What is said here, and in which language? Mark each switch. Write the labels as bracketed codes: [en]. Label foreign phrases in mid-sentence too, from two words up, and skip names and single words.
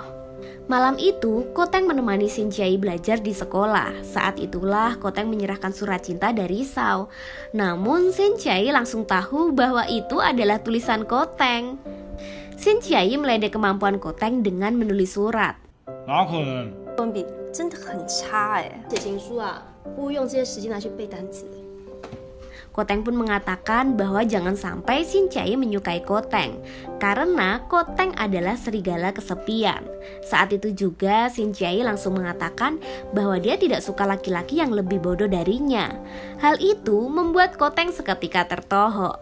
[id] Malam itu, Koteng menemani Sin Chiayi belajar di sekolah. Saat itulah Koteng menyerahkan surat cinta dari Shao. Namun Sin Chiayi langsung tahu bahwa itu adalah tulisan Koteng. Sin Chiayi meledek kemampuan Koteng dengan menulis surat. [zh] 哪可能？文笔真的很差哎。写情书啊，不如用这些时间拿去背单词。 [id] Koteng pun mengatakan bahwa jangan sampai Sin Chiayi menyukai Koteng karena Koteng adalah serigala kesepian. Saat itu juga Sin Chiayi langsung mengatakan bahwa dia tidak suka laki-laki yang lebih bodoh darinya. Hal itu membuat Koteng seketika tertohok.